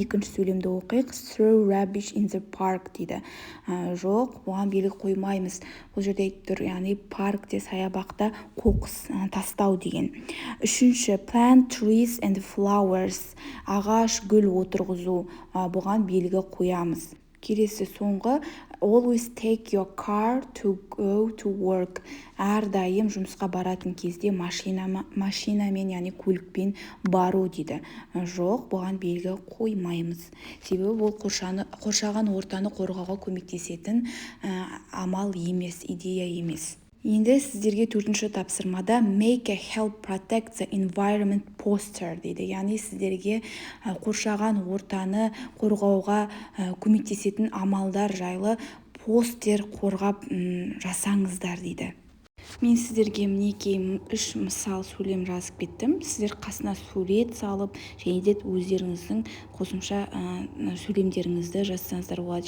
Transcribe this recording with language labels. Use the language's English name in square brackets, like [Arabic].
[Kazakh] Екінші сөйлемді оқиық, [English] throw rubbish in the park [Kazakh] дейді. Жоқ, оған белгі қоймаймыз. Бұл жерде айтып тұр, яғни паркте, саябақта қоқыс тастау деген. Үшінші, [English] plant trees and flowers, [Kazakh] ағаш, гүл отырғызу, бұған белгі қоямыз. Келесі соңғы, [English] always take your car to go to work. [Kazakh] Әрдайым жұмысқа баратын кезде машинамен, яғни көлікпен бару дейді. Жоқ, бұған белгі қоймаймыз. Себебі бұл қоршаған ортаны қорғауға көмектесетін амал емес, идея емес. Енді сіздерге төртінші тапсырмада [English] make a help protect the environment poster [Kazakh] дейді. Яғни сіздерге қоршаған ортаны қорғауға көмектесетін амалдар жайлы постер қорғап жасаңыздар дейді. Мен сіздерге мінекей 3 мысал сөйлем жазып кеттім. Сіздер қасына сурет салып, және де өздеріңіздің қосымша сөйлемдеріңізді жазсаңыздар болады.